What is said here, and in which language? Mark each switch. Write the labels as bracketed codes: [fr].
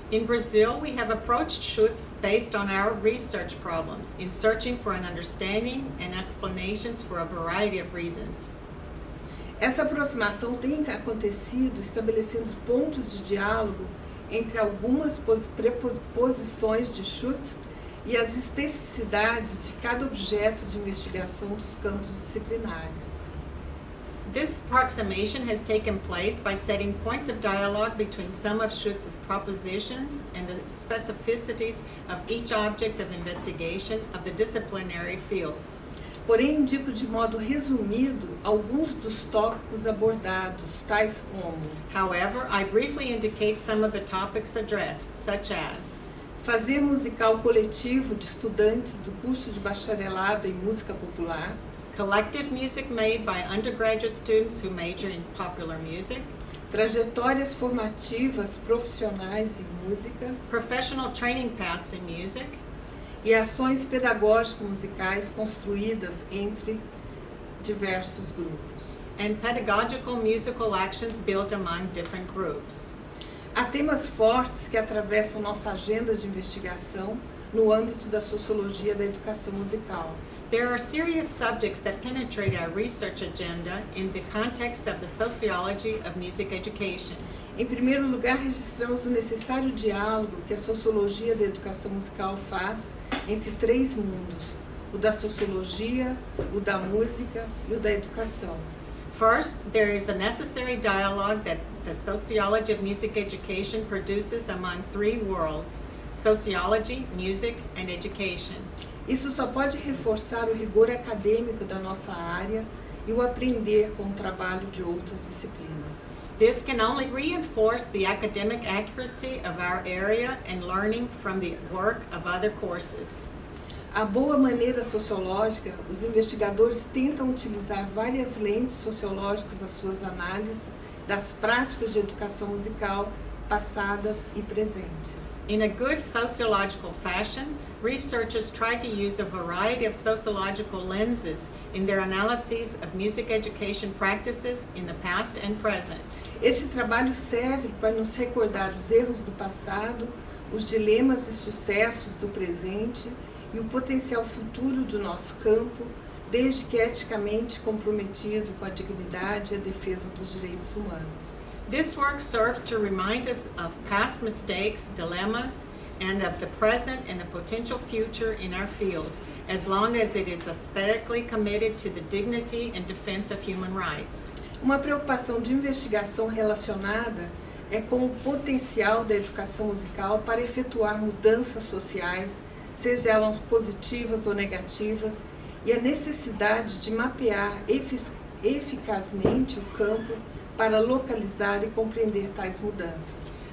[en] In Brazil, we have approached Schutz based on our research problems, in searching for an understanding and explanations for a variety of reasons. [pt] Essa aproximação tem acontecido estabelecendo pontos de diálogo entre algumas preposições de Schutz e as especificidades de cada objeto de investigação dos campos disciplinares. [en] This approximation has taken place by setting points of dialogue between some of Schutz's propositions and the specificities of each object of investigation of the disciplinary fields. [pt] Porém, indico de modo resumido alguns dos tópicos abordados, tais como: [en] However, I briefly indicate some of the topics addressed, such as [pt] fazer musical coletivo de estudantes do curso de bacharelado em música popular, [en] collective music made by undergraduate students who major in popular music, [pt] trajetórias formativas profissionais em música, [en] professional training paths in music, [pt] e ações pedagógicas musicais construídas entre diversos grupos. [en] and pedagogical musical actions built among different groups. [pt] Há temas fortes que atravessam nossa agenda de investigação no âmbito da sociologia da educação musical. [en] There are serious subjects that penetrate our research agenda in the context of the sociology of music education. [pt] Em primeiro lugar, registramos o necessário diálogo que a sociologia da educação musical faz entre três mundos: o da sociologia, o da música e o da educação. [en] First, there is the necessary dialogue that the sociology of music education produces among three worlds: sociology, music, and education. [pt] Isso só pode reforçar o rigor acadêmico da nossa área e o aprender com o trabalho de outras disciplinas. [en] This can only reinforce the academic accuracy of our area and learning from the work of other courses. [pt] À boa maneira sociológica, os investigadores tentam utilizar várias lentes sociológicas às suas análises das práticas de educação musical passadas e presentes. [en] In a good sociological fashion, researchers try to use a variety of sociological lenses in their analyses of music education practices in the past and present. [pt] Este trabalho serve para nos recordar os erros do passado, os dilemas e sucessos do presente e o potencial futuro do nosso campo, desde que eticamente comprometido com a dignidade e a defesa dos direitos humanos. [en] This work serves to remind us of past mistakes, dilemmas, and of the present and the potential future in our field, as long as it is aesthetically committed to the dignity and defense of human rights. [pt] Uma preocupação de investigação relacionada é com o potencial da educação musical para efetuar mudanças sociais, seja elas positivas ou negativas, e a necessidade de mapear eficazmente o campo para localizar e compreender tais mudanças.